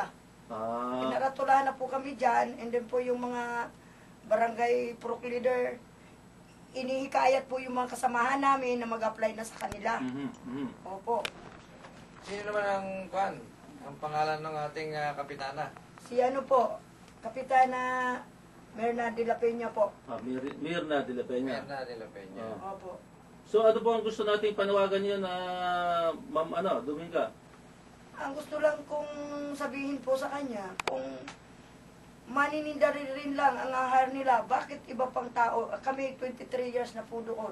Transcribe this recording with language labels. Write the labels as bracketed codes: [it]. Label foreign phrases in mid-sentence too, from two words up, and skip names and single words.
[tl] Pinaratulahan na po kami dyan, [en] and then [tl] po yung mga barangay proc leader, inihikayat po yung mga kasamahan namin na mag-apply na sa kanila. Opo. Sino naman ang pangalan ng ating kapitana? Si ano po, Kapitana Mirna de la Peña po. Mirna de la Peña. Mirna de la Peña. Opo. So ano po ang gusto nating panawagan niyo na Ma'am Dominga? Ang gusto lang kong sabihin po sa kanya, kung manininda rin lang ang ahar nila, bakit iba pang tao? Kami 23 years na po doon.